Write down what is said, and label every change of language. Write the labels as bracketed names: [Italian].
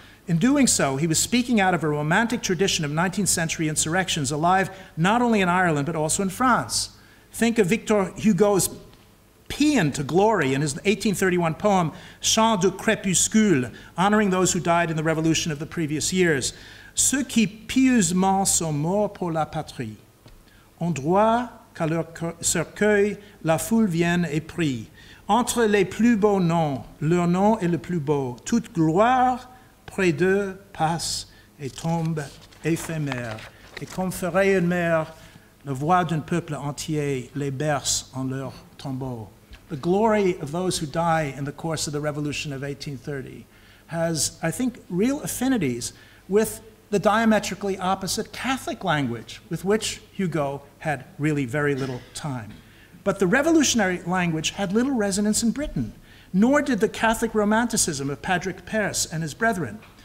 [English] In doing so, he was speaking out of a romantic tradition of 19th century insurrections alive not only in Ireland but also in France. Think of Victor Hugo's paean to glory in his 1831 poem Chant du Crépuscule, honoring those who died in the revolution of the previous years. [French] Ceux qui pieusement sont morts pour la patrie ont droit qu'à leur cercueil la foule vienne et prie. Entre les plus beaux noms, leur nom est le plus beau. Toute gloire près d'eux passe et tombe éphémère. Et comme ferait une mère, la voix d'un peuple entier les berce en leur tombeau. [English] The glory of those who die in the course of the Revolution of 1830 has, I think, real affinities with the diametrically opposite Catholic language with which Hugo had really very little time. But the revolutionary language had little resonance in Britain, nor did the Catholic romanticism of Patrick Pearse and his brethren.